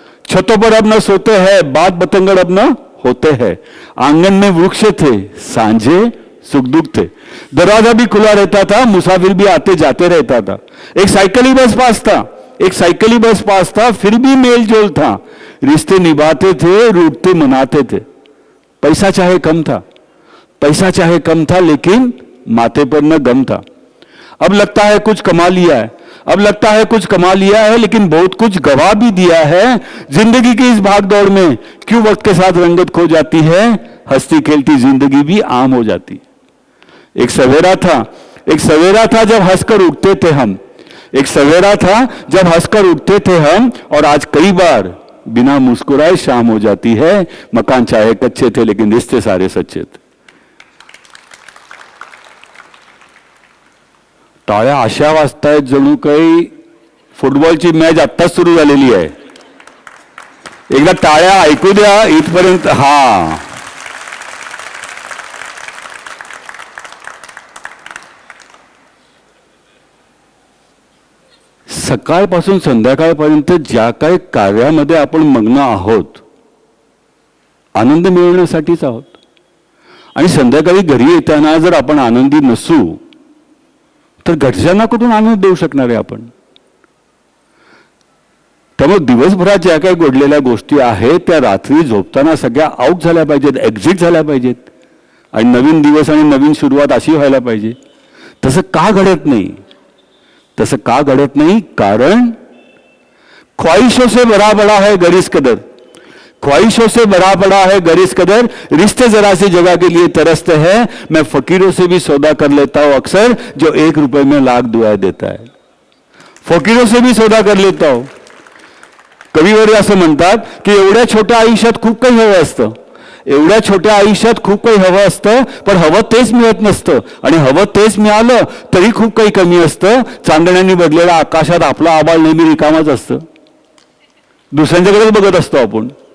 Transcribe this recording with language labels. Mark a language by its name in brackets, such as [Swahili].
[Hindi] छतों पर अब न सोते हैं, बात बतंगड़ अब न होते हैं. आंगन में वृक्ष थे, सांझे सुख दुख थे. दरवाजा भी खुला रहता था, मुसाफिर भी आते जाते रहता था. एक साइकिली बस पास था, एक साइकिली बस पास था, फिर भी मेल जोल था. रिश्ते निभाते थे, रूठते मनाते थे. पैसा चाहे कम था, पैसा चाहे कम था, लेकिन माथे पर न गम था. अब लगता है कुछ कमा लिया है, अब लगता है कुछ कमा लिया है, लेकिन बहुत कुछ गवा भी दिया है. जिंदगी की इस भागदौड़ में क्यों वक्त के साथ रंगत खो जाती है, हंसती खेलती जिंदगी भी आम हो जाती है. एक सवेरा था, एक सवेरा था जब हंसकर उठते थे हम, एक सवेरा था जब हंसकर उठते थे हम, और आज कई बार बिना मुस्कुराए शाम हो जाती है. मकान चाहे कच्चे थे लेकिन रिश्ते सारे सच्चे थे. [Marathi] टाळ्या अशा वाजतायत जणू काही फुटबॉलची मॅच आत्ताच सुरू झालेली आहे. एकदा टाळ्या ऐकू द्या इथपर्यंत. हा, सकाळपासून संध्याकाळपर्यंत ज्या काही कार्यामध्ये आपण मग्न आहोत आनंद मिळवण्यासाठीच आहोत. आणि संध्याकाळी घरी येताना जर आपण आनंदी नसू तर घरच्यांना कुठून आनंद देऊ शकणार आहे आपण. त्यामुळे दिवसभरात ज्या काही घडलेल्या गोष्टी आहेत त्या रात्री झोपताना सगळ्या आउट झाल्या पाहिजेत, एक्झिट झाल्या पाहिजेत, आणि नवीन दिवस आणि नवीन सुरुवात अशी व्हायला पाहिजे. तसं का घडत नाही, तसं का घडत नाही? [Hindi] कारण ख्वाहिशों से बड़ा बड़ा है गरिस कदर, ख्वाहिशों से बड़ा बड़ा है गरिस कदर. रिश्ते जरा सी जगह के लिए तरसते हैं, मैं फकीरों से भी सौदा कर लेता हूं अक्सर, जो 1 रुपये में लाख दुआ देता है. फकीरों से भी सौदा कर लेता हूं. [Marathi] कविवर्य असं म्हणतात की एवढ्या छोट्या आयुष्यात खूप काही हवं असतं, एवढ्या छोट्या आयुष्यात खूप काही हवं असतं, पण हवं तेच मिळत नसतं, आणि हवं तेच मिळालं तरी खूप काही कमी असतं. चांदण्यांनी भरलेल्या आकाशात आपला आभाळ नेहमी रिकामाच असतं, दुसऱ्यांच्याकडेच बघत असतो आपण.